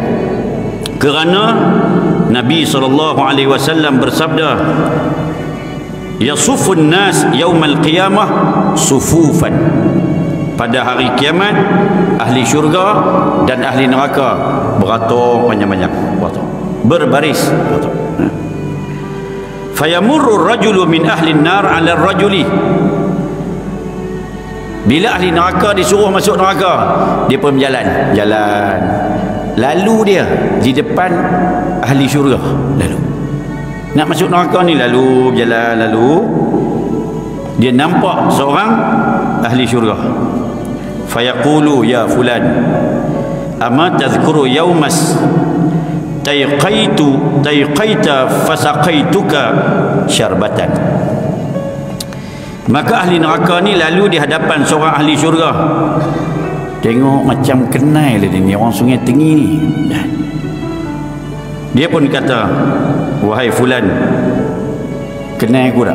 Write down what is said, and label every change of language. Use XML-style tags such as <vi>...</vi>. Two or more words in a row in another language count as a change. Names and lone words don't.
<ms>Kerana Nabi SAW bersabda,</ms> <ar>يصف الناس يوم القيامة صفوفا.</ar> <ms>Pada hari kiamat, ahli syurga dan ahli neraka beratur panjang-panjang, berbaris.</ms> <ar>فيمر رجل من أهل النار على رجل.</ar> <ms>Bila ahli neraka disuruh masuk neraka, dia pun jalan. Lalu dia di depan ahli syurga. Lalu nak masuk neraka ni, lalu berjalan, lalu dia nampak seorang ahli syurga.</ms> <ar>فيقول يا فلان، أما تذكر يوم استسقيت فسقيتك شربة.</ar> <ms>Maka ahli neraka ni lalu di hadapan seorang ahli syurga. Tengok macam kenal dia ni, orang Sungai Tengi ni. Dia pun kata, wahai fulan, kenal aku tak?</ms>